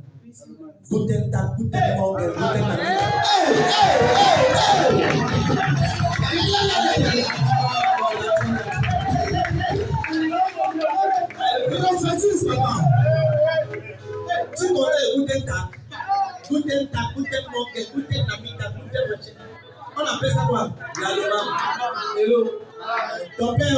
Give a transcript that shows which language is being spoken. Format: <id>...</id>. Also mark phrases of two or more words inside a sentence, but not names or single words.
<de>Guten Tag, guten Morgen, guten Tag.</de> <fr>Tu connais</fr> <de>guten Tag, guten Tag, guten Morgen, guten Namita, guten machin.</de> <fr>On appelle ça quoi? L'allemand. Hello. Ton père.</fr>